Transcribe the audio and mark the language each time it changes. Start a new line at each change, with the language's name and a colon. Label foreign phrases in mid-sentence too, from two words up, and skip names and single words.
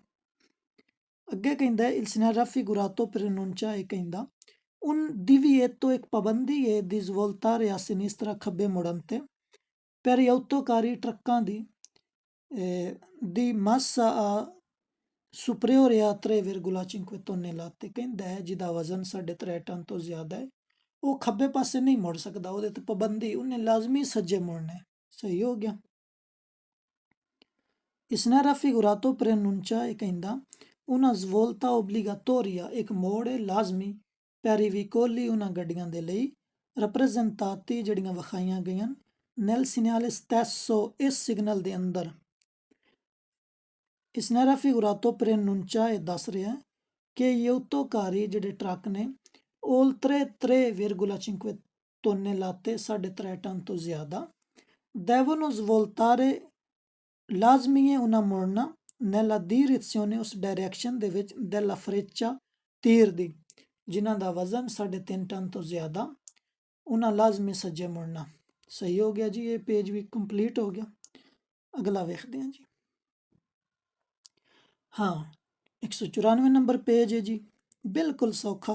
Punjabi: ਅੱਗੇ ਕਹਿੰਦਾ
Italian: il segnale raffigurato preannuncia,
Punjabi: ਇਹ ਕਹਿੰਦਾ
Italian: un divieto,
Punjabi: ਇੱਕ ਪਾਬੰਦੀ ਹੈ,
Italian: di svoltare a sinistra,
Punjabi: ਖੱਬੇ ਮੁੜਨ ਤੇ,
Italian: per gli autocarri,
Punjabi: ਟਰੱਕਾਂ ਦੀ, ਦੀ
Italian: massa a superiore a 3,5
Punjabi: ਟੋਨੇ ਲਾਤੇ, ਕਹਿੰਦਾ ਹੈ ਜਿਹਦਾ ਵਜ਼ਨ 3.5 ਟਨ ਤੋਂ ਜ਼ਿਆਦਾ ਹੈ ਉਹ ਖੱਬੇ ਪਾਸੇ ਨਹੀਂ ਮੁੜ ਸਕਦਾ, ਉਹਦੇ ਤੇ ਪਾਬੰਦੀ, ਉਹਨੇ ਲਾਜ਼ਮੀ ਸੱਜੇ ਮੁੜਨਾ ਹੈ। ਸਹੀ ਹੋ ਗਿਆ। ਇਸ ਨਾਲ
Italian: raffigurato preannuncia,
Punjabi: ਇਹ ਕਹਿੰਦਾ
Italian: una svolta obbligatoria,
Punjabi: ਇੱਕ ਮੋੜ ਹੈ ਲਾਜ਼ਮੀ,
Italian: per i veicoli,
Punjabi: ਉਹਨਾਂ ਗੱਡੀਆਂ ਦੇ ਲਈ, rappresentati, ਜਿਹੜੀਆਂ ਵਿਖਾਈਆਂ ਗਈਆਂ,
Italian: nel segnale stesso,
Punjabi: ਇਸ ਸਿਗਨਲ ਦੇ ਅੰਦਰ। ਇਸ ਨਾਲ
Italian: raffigurato preannuncia,
Punjabi: ਇਹ ਦੱਸ ਰਿਹਾ ਕਿ
Italian: gli autocarri,
Punjabi: ਜਿਹੜੇ ਟਰੱਕ ਨੇ,
Italian: oltre 3,5
Punjabi: ਤੋਨੇ ਲਾਤੇ 3.5 ਟਨ ਤੋਂ ਜ਼ਿਆਦਾ
Italian: devono svoltare
Punjabi: ਲਾਜ਼ਮੀ ਹੈ ਉਹਨਾਂ ਮੁੜਨਾ
Italian: nella direzione
Punjabi: ਉਸ ਡਾਇਰੈਕਸ਼ਨ ਦੇ ਵਿੱਚ
Italian: della freccia
Punjabi: ਤੀਰ ਦੀ ਜਿਨ੍ਹਾਂ ਦਾ ਵਜ਼ਨ 3.5 ਟਨ ਤੋਂ ਜ਼ਿਆਦਾ ਉਹਨਾਂ ਲਾਜ਼ਮੀ ਸੱਜੇ ਮੁੜਨਾ। ਸਹੀ ਹੋ ਗਿਆ ਜੀ, ਇਹ ਪੇਜ ਵੀ ਕੰਪਲੀਟ ਹੋ ਗਿਆ। ਅਗਲਾ ਵੇਖਦੇ ਹਾਂ ਜੀ। ਹਾਂ 194 ਨੰਬਰ ਪੇਜ ਹੈ ਜੀ, ਬਿਲਕੁਲ ਸੌਖਾ।